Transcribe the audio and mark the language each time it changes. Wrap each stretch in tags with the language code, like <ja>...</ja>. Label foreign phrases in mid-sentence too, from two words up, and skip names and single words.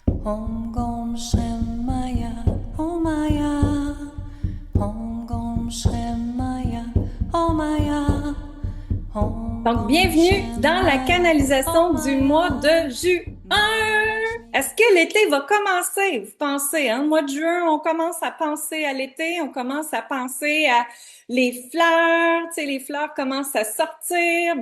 <sa>Om Gom Shem Maya, Om Maya, Om Gom Shem Maya, Om Maya, Om</sa> <fr>Donc,</fr> <sa>Gom</sa> <fr>bienvenue</fr> <sa>Shem</sa> <fr>dans la</fr> <sa>Maya,</sa> <fr>canalisation</fr> <sa>Om</sa> <fr>du mois</fr> <sa>Maya,</sa> <fr>de juin. Est-ce que l'été va commencer? Vous pensez, hein? Le mois de juin, on commence à penser à l'été, on commence à penser à les fleurs, tu sais, les fleurs commencent à sortir.</fr>